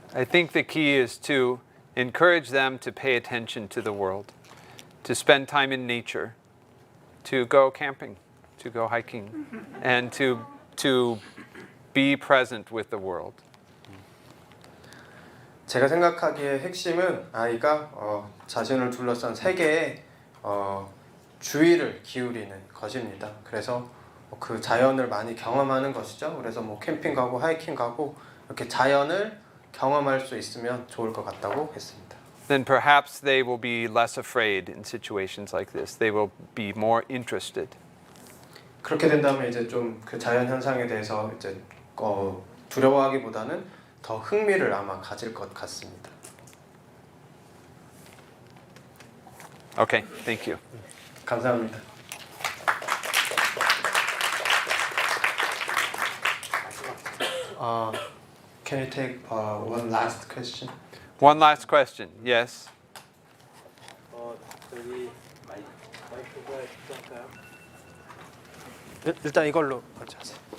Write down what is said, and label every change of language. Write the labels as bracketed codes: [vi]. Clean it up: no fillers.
[en] I think the key is to encourage them to pay attention to the world, to spend time in nature, to go camping, to go hiking, and to be present with the world. [ko] 제가 생각하기에 핵심은 아이가 자신을 둘러싼 세계에 주의를 기울이는 것입니다. 그래서 그 자연을 많이 경험하는 것이죠. 그래서 뭐 캠핑 가고 하이킹 가고 이렇게 자연을 경험할 수 있으면 좋을 것 같다고 했습니다. [en] Then perhaps they will be less afraid in situations like this. They will be more interested. [ko] 그렇게 된다면 이제 좀 그 자연 현상에 대해서 이제 두려워하기보다는 더 흥미를 아마 가질 것 같습니다. [en] Okay, thank you. [ko] 감사합니다. [en] Can you take one last question? One last question. Yes. [ko] 저기 마이크가 있을까요? 일단 이걸로 먼저 하세요.